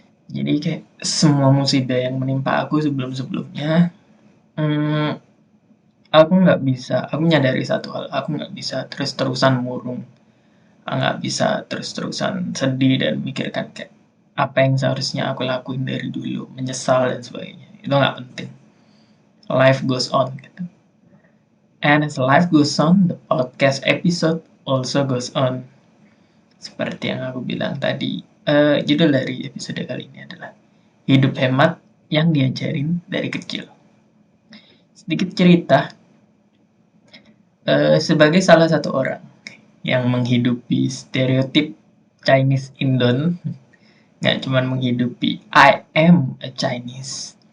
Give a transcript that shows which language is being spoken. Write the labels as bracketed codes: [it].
[id] Jadi kayak semua musibah yang menimpa aku sebelum-sebelumnya, aku menyadari satu hal, aku nggak bisa terus-terusan murung. Nggak bisa terus-terusan sedih dan mikirkan kayak apa yang seharusnya aku lakuin dari dulu, menyesal dan sebagainya. Itu nggak penting. [en] Life goes on [id] gitu. [en] And as life goes on, the podcast episode also goes on. [id] Seperti yang aku bilang tadi, judul dari episode kali ini adalah Hidup Hemat yang Diajarin dari Kecil. Sedikit cerita, sebagai salah satu orang yang menghidupi stereotip Chinese Indon, nggak cuma menghidupi [en] I am a Chinese.